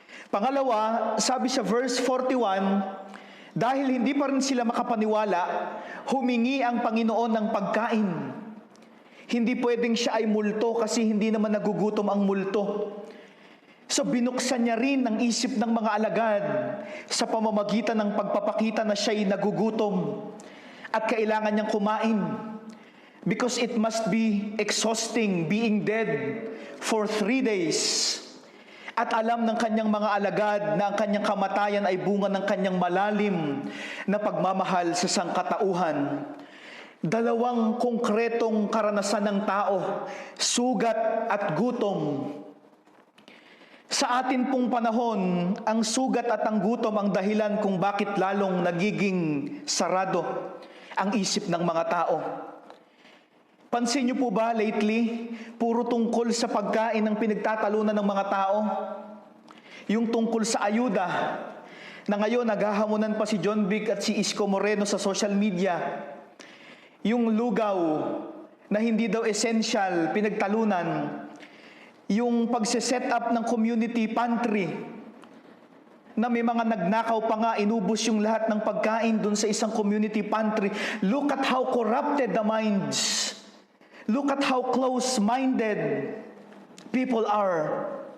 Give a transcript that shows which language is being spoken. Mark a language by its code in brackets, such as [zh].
[tl] Pangalawa, sabi sa verse 41, dahil hindi pa rin sila makapaniwala, humingi ang Panginoon ng pagkain. Hindi pwedeng siya ay multo kasi hindi naman nagugutom ang multo. So binuksan niya rin ang isip ng mga alagad sa pamamagitan ng pagpapakita na siya ay nagugutom at kailangan niyang kumain. [en] Because it must be exhausting being dead for 3 days. [tl] At alam ng kanyang mga alagad na ang kanyang kamatayan ay bunga ng kanyang malalim na pagmamahal sa sangkatauhan. Dalawang konkretong karanasan ng tao, sugat at gutom. Sa atin pong panahon, ang sugat at ang gutom ang dahilan kung bakit lalong nagiging sarado ang isip ng mga tao. Pansin niyo po ba lately, puro tungkol sa pagkain ang pinagtatalunan ng mga tao? Yung tungkol sa ayuda, na ngayon naghahamunan pa si John Vic at si Isko Moreno sa social media. Yung lugaw, na hindi daw essential, pinagtalunan. Yung pagse-set up ng community pantry, na may mga nagnakaw pa nga, inubos yung lahat ng pagkain dun sa isang community pantry. [en] Look at how corrupted the minds. Look at how close-minded people are.